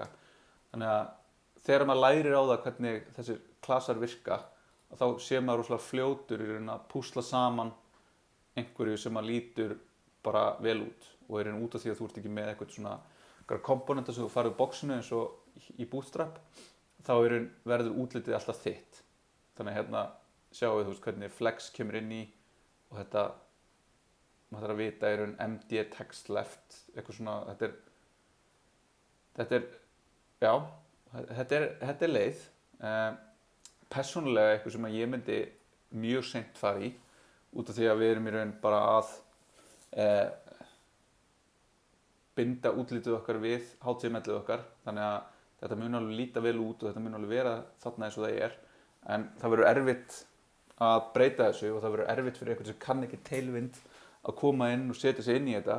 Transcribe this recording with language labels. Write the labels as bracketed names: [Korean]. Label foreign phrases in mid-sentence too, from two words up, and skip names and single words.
[Icelandic] Þannig að þegar maður lærir á það hvernig þessir klasar virka, þá sé maður rosalega fljótur í raun að púsla saman einhverju sem maður lítur bara vel út, og er út af því að þú ert ekki með eitthvað svona komponenta sem þú farið úr boxinu eins og í Bootstrap, þá verður útlitið alltaf þitt. Þannig að hérna sjáum við hvernig flex kemur inn í, og þetta maður þarf að vita í raun [English] MD text left, [Icelandic] eitthvað svona, þetta er leið. Persónulega eitthvað sem ég myndi mjög seint fara í, út af því að við erum í raun bara að binda útlitið okkar við HTML-ið okkar, þannig að þetta mun alveg líta vel út og þetta mun alveg vera þarna eins og það er, en það verður erfitt að breyta þessu, og það verður erfitt fyrir einhvern sem kann ekki Tailwind að koma inn og setja sig inn í þetta.